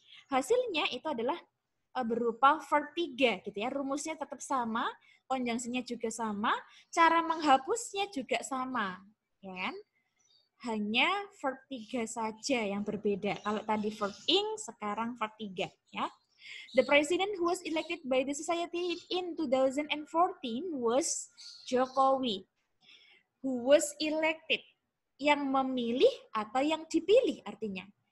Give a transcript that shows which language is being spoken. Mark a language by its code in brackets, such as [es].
[id] Hasilnya itu adalah berupa verb 3 gitu ya. Rumusnya tetap sama, conjunction-nya juga sama, cara menghapusnya juga sama, ya kan? hanya verb 3 saja yang berbeda. Kalau tadi verb ing, sekarang verb 3 ya. [en] The president who was elected by the society in 2014 was Jokowi. Who was elected, [id] yang memilih atau yang dipilih artinya.